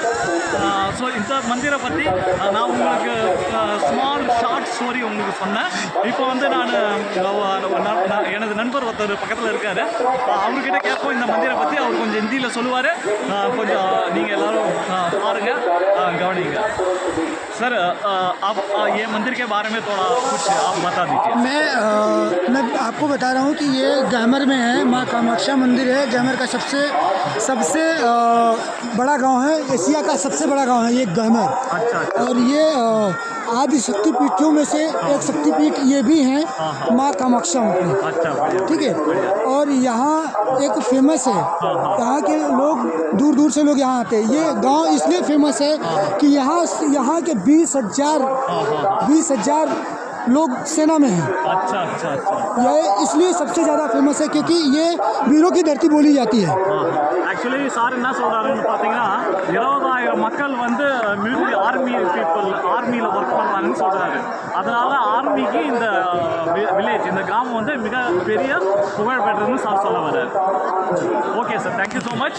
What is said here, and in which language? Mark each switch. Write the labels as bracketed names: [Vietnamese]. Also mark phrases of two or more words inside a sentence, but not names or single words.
[Tamil] ஸோ இந்த மந்திரை பற்றி நான் உங்களுக்கு [English] short story [Tamil] உங்களுக்கு சொன்னேன். இப்போ வந்து எனது நண்பர் ஒருத்தர் பக்கத்தில் இருக்கார். அவர்கிட்ட கேட்போம் இந்த மந்திரை பற்றி. அவர் கொஞ்சம் ஹிந்தியில் சொல்லுவார். கொஞ்சம் நீங்கள் எல்லோரும் பாருங்கள், கவனிங்க. [Hindi] सर आप ये मंदिर के बारे में थोड़ा कुछ आप बता दीजिए। मैं आपको बता रहा हूँ कि ये गैमर में है। माँ कामाक्षा मंदिर है। गैमर का सबसे बड़ा गांव है। एशिया का सबसे बड़ा गांव है ये गैमर। अच्छा। और ये आदि शक्तिपीठों में से एक शक्तिपीठ ये भी हैं, माँ कामाक्षा मंदिर। अच्छा, ठीक है। और यहाँ एक फेमस है, यहाँ के लोग दूर दूर से लोग यहाँ आते हैं। ये गांव इसलिए फेमस है कि यहाँ के 20,000 लोग सेना में हैं। अच्छा। ये इसलिए सबसे ज़्यादा फेमस है क्योंकि ये वीरों की धरती बोली जाती है। [Tamil] ஆக்சுவலி சார் என்ன சொல்கிறாருன்னு பார்த்தீங்கன்னா 20,000 மக்கள் வந்து ஆர்மியில் ஒர்க் பண்ணுறாங்கன்னு சொல்கிறாரு. அதனால் ஆர்மிக்கு இந்த வில்லேஜ் இந்த கிராமம் வந்து மிக பெரிய புகழ் பெற்றதுன்னு சார் சொல்ல வர்றாரு. [English] Okay sir, thank you so much.